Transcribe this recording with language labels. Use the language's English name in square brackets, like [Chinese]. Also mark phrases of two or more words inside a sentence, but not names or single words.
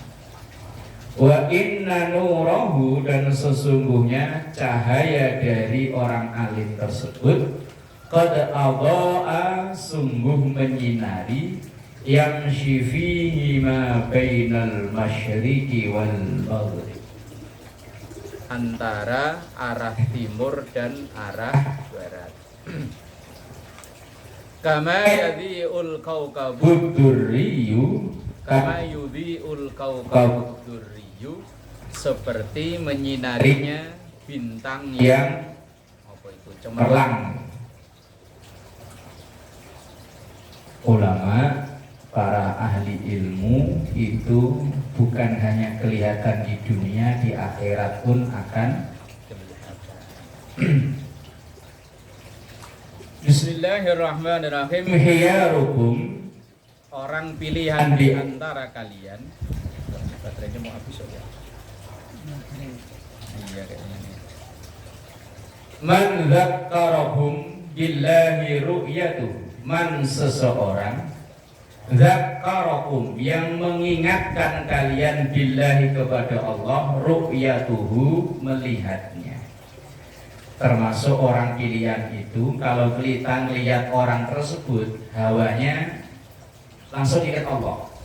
[Arabic] وإن نوره, [Indonesian] dan sesungguhnya cahaya dari orang alim tersebut, [Arabic] قد أضاء, [Indonesian] sungguh menyinari, yang syifihi [Arabic] ما بين المشرق والمغرب, [Indonesian] antara arah timur dan arah barat. [Arabic] كما يضيء الكوكب الدري، كما يضيء الكوكب الدري, [Indonesian] seperti menyinarinya bintang yang apa itu, cemerlang. Ulama, para ahli ilmu itu bukan hanya kelihatan di dunia, di akhirat pun akan kelihatan. [Arabic] بسم الله الرحمن الرحيم. [Indonesian] Khiyarukum, orang pilihan di antara kalian. Baterainya mau habis ya? Iya kayaknya. [Arabic] من ذكركم بالله رؤيته، من, [Indonesian] seseorang, dzakarakum, yang mengingatkan kalian, billahi, kepada Allah, ru'yatuhu, melihatnya. Termasuk orang pilihan itu, kalau kita melihat orang tersebut, hawanya langsung ingat Allah.